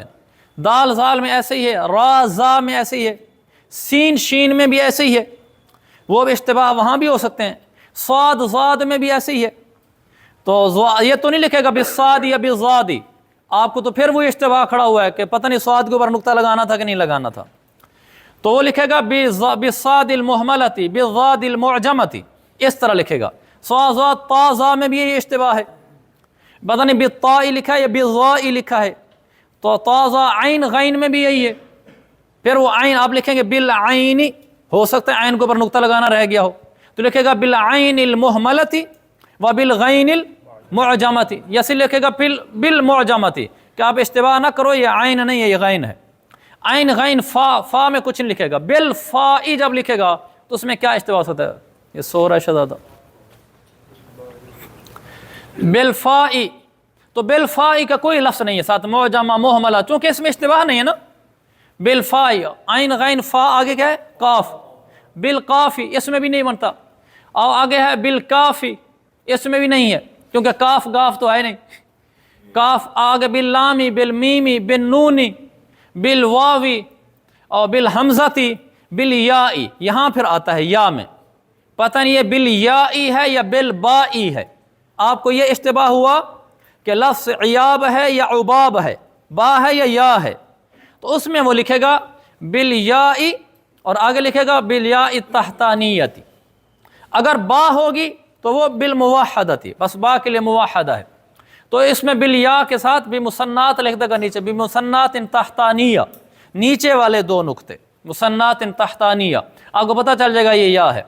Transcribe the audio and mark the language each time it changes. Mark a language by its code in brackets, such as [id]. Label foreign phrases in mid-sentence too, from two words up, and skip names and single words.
[ur] دال زال میں ایسے ہی ہے، را زا میں ایسے ہی ہے، سین شین میں بھی ایسے ہی ہے، وہ بھی اشتباہ وہاں بھی ہو سکتے ہیں، صاد زاد میں بھی ایسے ہی ہے، تو یہ تو نہیں لکھے گا بالصاد یا بالضاد، آپ کو تو پھر وہ اشتباہ کھڑا ہوا ہے کہ پتہ نہیں صاد کے اوپر نقطہ لگانا تھا کہ نہیں لگانا تھا، تو وہ لکھے گا [ar] بالصاد المہملۃ بالضاد المعجمۃ، [ur] اس طرح لکھے گا۔ صا زا تا زا میں بھی یہ اشتباہ ہے، پتہ نہیں بالطاء لکھا ہے یا بالظاء لکھا ہے، تو تا زا عین غین میں بھی یہی ہے، پھر وہ عین آپ لکھیں گے بالعین، ہو سکتا ہے عین کے اوپر نقطہ لگانا رہ گیا ہو تو لکھے گا [ar] بالعین المہملۃ و بالغین المعجمۃ، [ur] یا سے لکھے گا بالمعجمۃ، کہ آپ اشتباہ نہ کرو یہ عین نہیں ہے یہ غین ہے۔ عین غین فا، فا میں کچھ نہیں لکھے گا، بالفائی جب لکھے گا تو اس میں کیا استباس ہوتا ہے؟ یہ سو رہا ہے شہزادہ، بالفائی، تو بالفائی کا کوئی لفظ نہیں ہے ساتھ معجمہ مہملہ، چونکہ اس میں اشتباہ نہیں ہے نا، بالفائی، عین غین فا، آگے کیا ہے؟ قاف، بالقافی اس میں بھی نہیں بنتا، اور آگے ہے بالکافی، اس میں بھی نہیں ہے کیونکہ کاف گاف تو ہے نہیں، کاف آگے [ar] باللامی، بالمیمی، بالنونی، بالواوی اور بالحمزتی، بالیائی، [ur] یہاں پھر آتا ہے یا میں، پتہ نہیں یہ بالیائی ہے یا بالبائی ہے، آپ کو یہ اشتباہ ہوا کہ لفظ عیاب ہے یا عباب ہے، با ہے یا یا ہے، تو اس میں وہ لکھے گا بالیائی اور آگے لکھے گا [ar] بالیاء التحتانیتی، [ur] اگر با ہوگی تو وہ بالموحدتی، بس با کے لیے موحدہ ہے، تو اس میں بالیاء کے ساتھ بمثنات لکھ دے گا نیچے، [ar] بمثنات تحتانیہ، [ur] نیچے والے دو نقطے [ar] مثنات تحتانیہ، [ur] آپ کو پتہ چل جائے گا یہ یا ہے۔